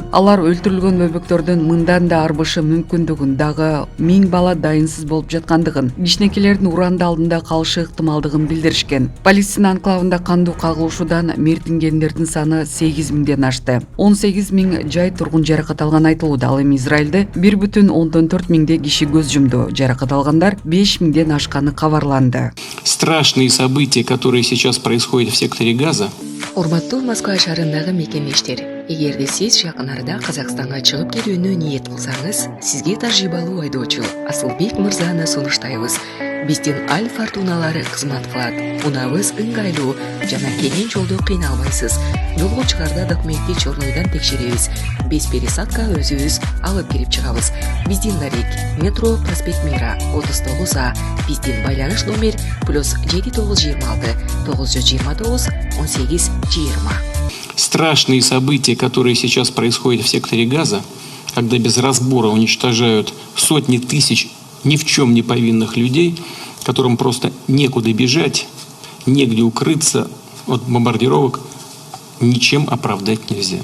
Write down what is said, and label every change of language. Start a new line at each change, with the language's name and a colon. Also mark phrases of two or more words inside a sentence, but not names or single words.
Kyrgyz: Алар өлтүрүлгөн бөбөктөрдүн мындан да арбышы мүмкүндүгүн, дагы 1000 бала дайынсыз болуп жаткандыгын, кичинекейлердин уранды алдында калышы ыктымалдыгын билдиришкен. Палестина анклавында кандуу кагылышуудан мертингендердин саны 8000ден ашты. 18000 жай тургун жаракат алган айтылууда. Ал эми Израилде 1,4 миңдей киши көз жумду. Жаракат алгандар 5000ден ашканы кабарланды.
Russian: Страшные события, которые сейчас происходят в секторе Газа.
Kyrgyz: Урматтуу Москва шаарындагы мекемештер, эгерде сиз жакын арада Казакстанга чыгып кетүүнү ниет кылсаңыз, сизге тажрыйбалуу айдоочу Асылбек мырзаны сунуштайбыз. Биздин Аль Фортуналары кызмат кылат. Унабыз ыңгайлуу жана кенен жолдо кыйналбайсыз. Жолго чыгарда документти чорнойдон текшеребиз.
Russian: Без пересадка
Kyrgyz: өзүбүз алып кирип чыгабыз. Биздин дарек метро проспект Мира 39А. Биздин байланыш номер +7926 929 18 20.
Russian: Страшные события, которые сейчас происходят в секторе Газа, когда без разбора уничтожают сотни тысяч ни в чем не повинных людей, которым просто некуда бежать, негде укрыться от бомбардировок, ничем оправдать нельзя.